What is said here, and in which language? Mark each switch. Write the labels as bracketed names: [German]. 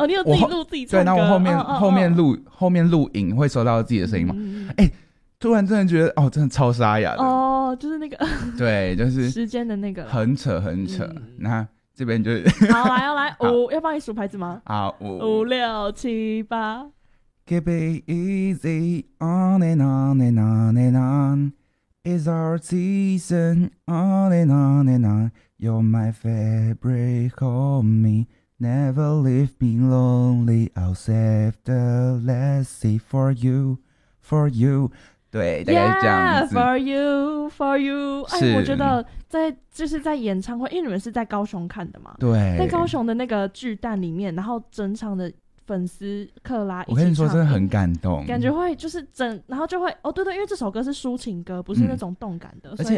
[Chinese] 哦，你有自己录自己唱歌，对，然后我后面录影会收到自己的声音吗？哎，嗯，突然真的觉得哦，真的超沙哑的哦。就是那个，对，就是时间的那个，很扯很扯。嗯，那这边就是好，来要来五，要帮你数牌子吗？好，五五六七八。 [English] Keep it easy, on and on and on and on. It's our season, on and on and on. You're my favorite, homie. Never leave me lonely. I'll save the legacy for you, for you. [Chinese] 对，大概是这样子。 [English] Yeah, for you, for you。 [Chinese] 哎，我觉得在就是在演唱会，因为你们是在高雄看的嘛。对，在高雄的那个巨蛋里面，然后整场的粉丝克拉一起唱，我跟你说真的很感动，感觉会就是整，然后就会哦，对对，因为这首歌是抒情歌，不是那种动感的，嗯，所以